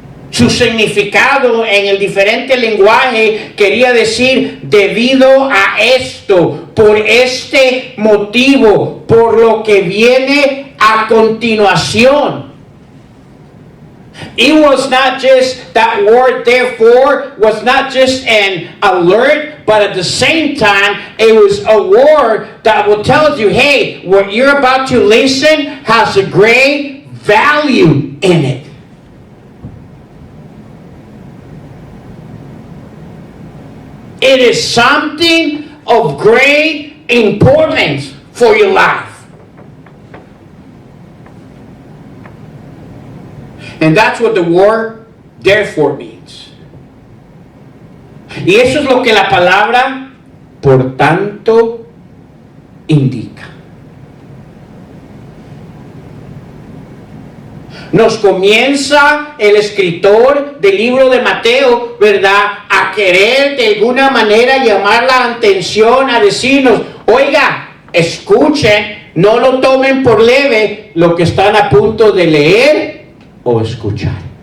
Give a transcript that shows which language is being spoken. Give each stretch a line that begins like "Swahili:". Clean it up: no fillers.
Spanish: Su significado en el diferente lenguaje quería decir debido a esto, por este motivo, por lo que viene a continuación.
English: It was not just, that word therefore was not just an alert, but at the same time, it was a word that will tell you, hey, what you're about to listen has a great value in it. It is something of great importance for your life. And that's what the word therefore means.
Spanish: Y eso es lo que la palabra por tanto indica. Nos comienza el escritor del libro de Mateo, ¿verdad?, a querer de alguna manera llamar la atención, a decirnos, oiga, escuchen, no lo tomen por leve lo que están a punto de leer o escuchar.